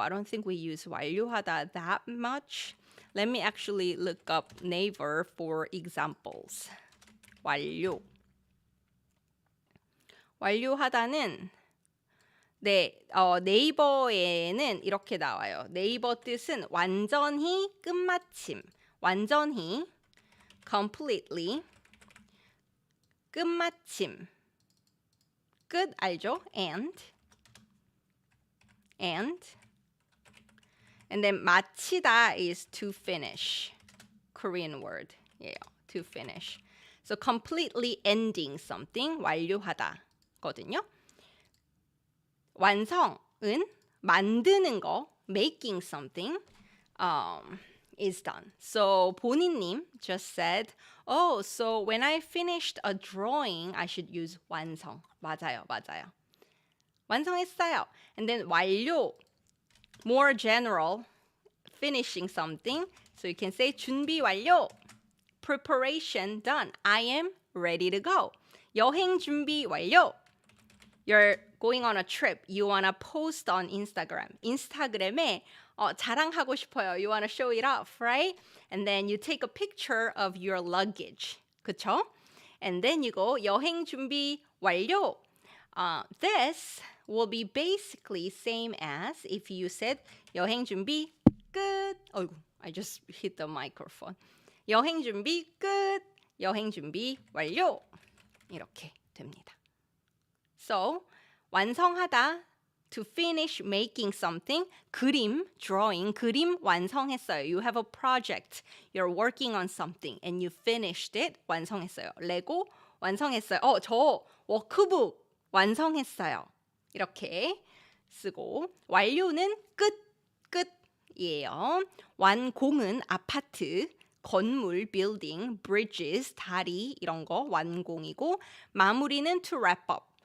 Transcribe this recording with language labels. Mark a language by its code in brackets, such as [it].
[en] I don't think we use 완료하다 that much. Let me actually look up Naver for examples. [ko] 완료. 완료하다는 네이버에는 이렇게 나와요. 네이버 뜻은 완전히 끝마침. 완전히 completely 끝마침. 끝 알죠? [en] And then 마치다 is to finish. Korean word. Yeah, to finish. So completely ending something, 완료하다거든요. [ko] 완성은 만드는 거, [en] making something is done. So 본인님 just said, oh, so when I finished a drawing, I should use 완성. [ko] 맞아요. 완성했어요. [en] And then 완료, more general, finishing something. So you can say 준비 완료. Preparation done. I am ready to go. [ko] 여행 준비 완료. [en] You're going on a trip. You want to post on Instagram. [ko] 인스타그램에 자랑하고 싶어요. [en] You want to show it off, right? And then you take a picture of your luggage. [ko] 그쵸? [en] And then you go, [ko] 여행 준비 완료. [en] This will be basically same as if you said [ko] 여행 준비 끝. [en] 어이구, I just hit the microphone. [ko] 여행 준비 끝. 여행 준비 완료. 이렇게 됩니다. [en] So, 완성하다, to finish making something, 그림, drawing, [ko] 그림 완성했어요. [en] You have a project, you're working on something, and you finished it, 완성했어요. [ko] 레고 완성했어요. 저 워크북 완성했어요. 이렇게 쓰고, 완료는 끝이에요. 완공은 아파트, 건물, building, bridges, 다리 이런 거 완공이고 마무리는 [en] to wrap up.